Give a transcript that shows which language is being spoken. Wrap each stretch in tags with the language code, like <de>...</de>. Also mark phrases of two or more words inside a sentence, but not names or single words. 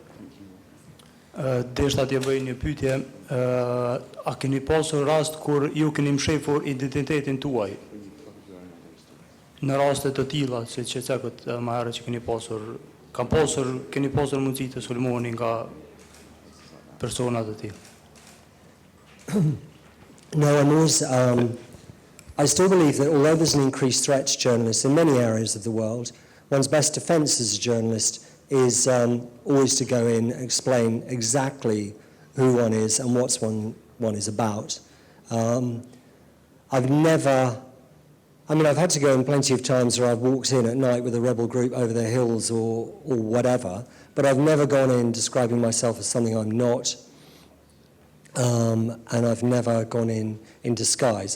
<sq>Deshta t'ja bëj një pyetje, a keni pasur rast kur ju keni mshefur identitetin tuaj? Në raste të tilla, siç e cekët më herët që keni pasur mundësi të sulmoni nga persona të tilla.</sq> <en>No, I still believe that although there's an increased threat to journalists in many areas of the world, one's best defense as a journalist is always to go in and explain exactly who one is and what one is about. I've had to go in plenty of times where I've walked in at night with a rebel group over the hills or whatever, but I've never gone in describing myself as something I'm not, and I've never gone in disguise.</en>